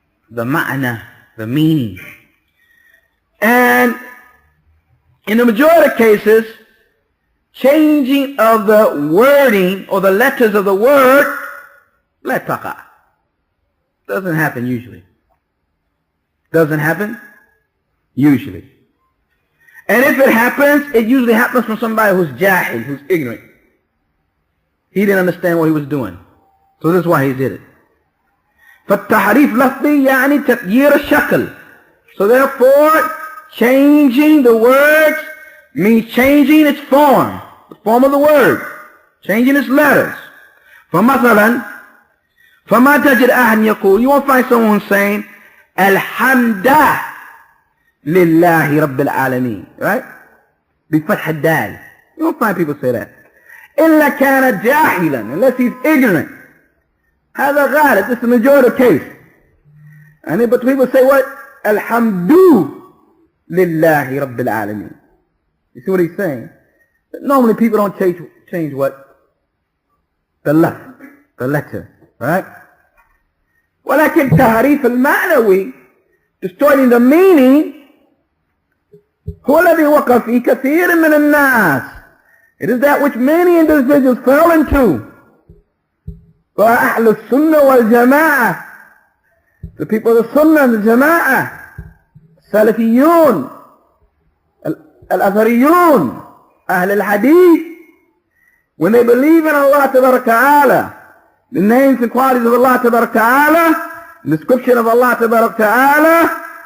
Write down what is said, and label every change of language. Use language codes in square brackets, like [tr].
[en] The ma'na, the meaning. And in the majority of cases, changing of the wording or the letters of the word, la taqa. Doesn't happen usually. Doesn't happen usually. And if it happens, it usually happens from somebody who's jahil, who's ignorant. He didn't understand what he was doing. So this is why he did it. [ar] فالتحريف لفظي يعني تغيير الشكل. [en] So therefore, changing the words means changing its form, the form of the word, changing its letters. [ar] فمثلا, فما تجد أحد يقول, [en] you won't find someone saying, [ar] الحمد لله رب العالمين, right? بفتح الدال. [en] You won't find people say that. [ar] إلا كان جاهلا, [en] unless he's ignorant. [ar] هذا غالب, [en] this is the majority case. But people say what? Alhamdu lillahi rabbil alameen. You see what he's saying? But normally people don't change what? The letter, right? [ar] ولكن تحريف المعنوي, [en] distorting the meaning, [ar] هو الذي وقع فيه كثير من الناس. [en] It is that which many individuals fell into. [ar] وأهل السنة والجماعة, [en] the people of the Sunnah and the Jama'ah, [ar] السلفيون, الأثريون, أهل الحديث, [en] when they believe in Allah Ta'ala, the names and qualities of Allah Ta'ala, the description of Allah Ta'ala,